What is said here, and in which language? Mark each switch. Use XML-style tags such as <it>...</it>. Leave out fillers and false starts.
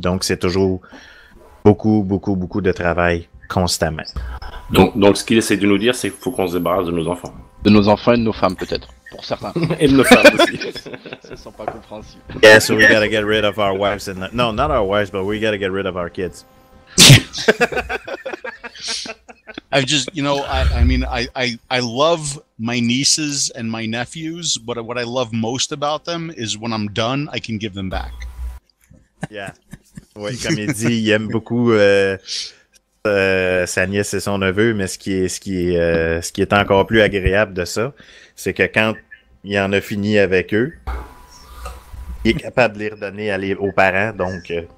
<fr>Donc, c'est toujours beaucoup de travail constamment. Donc ce qu'il essaie de nous dire, c'est qu'il faut qu'on se débarrasse de nos enfants. De nos enfants et de nos femmes, peut-être, pour certains. Et de nos femmes aussi. Ça sont pas compréhensibles.</fr> <en>Yeah, so we gotta get rid of our wives. No, not our wives, but we gotta get rid of our kids. I've just, I love my nieces and my nephews, but what I love most about them is when I'm done, I can give them back. Yeah.</en> <fr>Oui, comme il dit, il aime beaucoup sa nièce et son neveu, mais ce qui est encore plus agréable de ça, c'est que quand il en a fini avec eux, il est capable de les redonner aux parents, donc</fr>